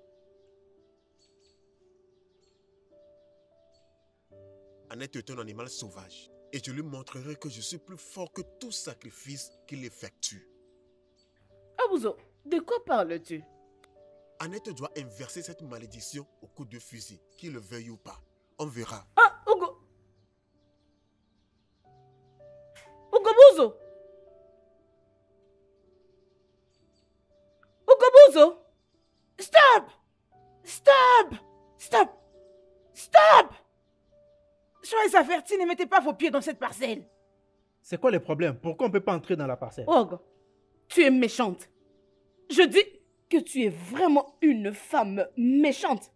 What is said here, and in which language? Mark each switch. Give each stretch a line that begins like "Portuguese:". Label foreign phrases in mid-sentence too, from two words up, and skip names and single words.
French: Annette est un animal sauvage. Et je lui montrerai que je suis plus fort que tout sacrifice qu'il effectue. Abuzo, de quoi parles-tu? Annette doit inverser cette malédiction au coup de fusil, qu'il le veuille ou pas. On verra. Ah, Ugo! Ugobuzo! Ugobuzo! Stop! Stop! Stop! Stop! Soyez avertis, ne mettez pas vos pieds dans cette parcelle. C'est quoi le problème? Pourquoi on ne peut pas entrer dans la parcelle? Og, tu es méchante. Je dis que tu es vraiment une femme méchante.